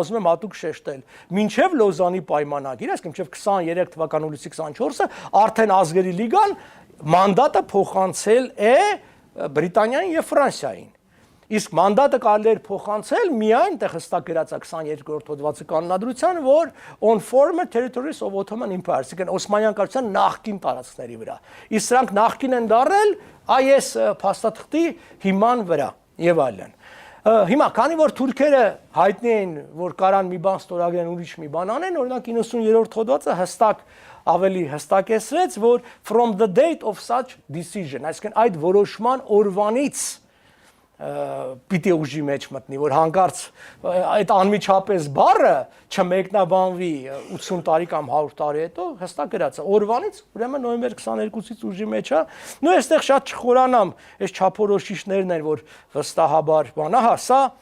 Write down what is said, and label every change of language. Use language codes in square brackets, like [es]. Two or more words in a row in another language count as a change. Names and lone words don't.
[hy] ուզում եմ հատուկ շեշտել, մինչեւ Լոզանի պայմանագիրը, այսինքն մինչեւ 23 թվականի հուլիսի 24-ը արդեն ազգերի լիգան մանդատը փոխանցել է Բրիտանիային եւ Ֆրանսիային։ Իսկ մանդատը կարելի էր փոխանցել միայն տեղ հստակ գրած է 22-րդ հոդվածի կանոնադրության, որ [en] on former territories of Ottoman Empire, [hy] այսինքն Օսմանյան կայսրության նախկին տարածքների վրա։ Իսկ սրանք նախկին են դարել այս փաստաթղթի հիման վրա եւ այլն։ Հիմա, քանի որ թուրքերը հայտնի են, որ կարան մի բան ստորագրեն, ուրիշ մի բան անեն, օրինակ 90-րդ հոդվածը հստակ ավելի հստակեցրեց, որ [en] from the date of such decision, [hy] այսինքն այդ որոշման օրվանից պիտի ուժի մեջ մտնի, որ հանկարծ այդ անմիջապես բառը չմեկնաբանվի 80 տարի կամ 100 տարի հետո, հստակ գրած է օրվանից, ուրեմն նոյեմբեր 22-ից ուժի մեջ է։ Նույն այստեղ շատ չխորանամ, այս չափորոշիչներն են, որ վստահաբար բանա, հա, սա